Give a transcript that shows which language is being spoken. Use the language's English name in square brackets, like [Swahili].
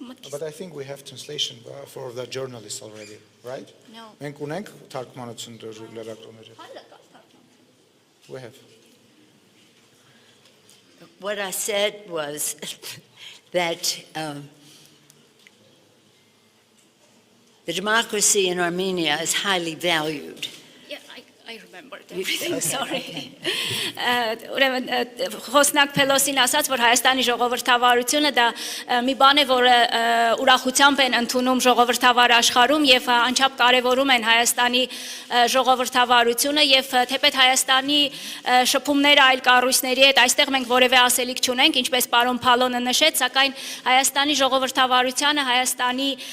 [English] But I think we have translation for the journalists already, right? No. [Armenian] Մենք ունենք թարգմանություն լրագրողների։ [English] We have. What I said was that the democracy in Armenia is highly valued. Yeah, I remembered everything, sorry. [Armenian] Ուրեմն խոսնակ Pelosi-ն ասաց, որ Հայաստանի ժողովրդավարությունը դա մի բան է, որը ուրախությամբ են ընդունում ժողովրդավար աշխարհում եւ անչափ կարեւորում են Հայաստանի ժողովրդավարությունը եւ թեպետ Հայաստանի շփումները այլ կառույցների հետ այստեղ մենք որևէ ասելիք չունենք, ինչպես պարոն Փալոնը նշեց, սակայն Հայաստանի ժողովրդավարությունը, Հայաստանի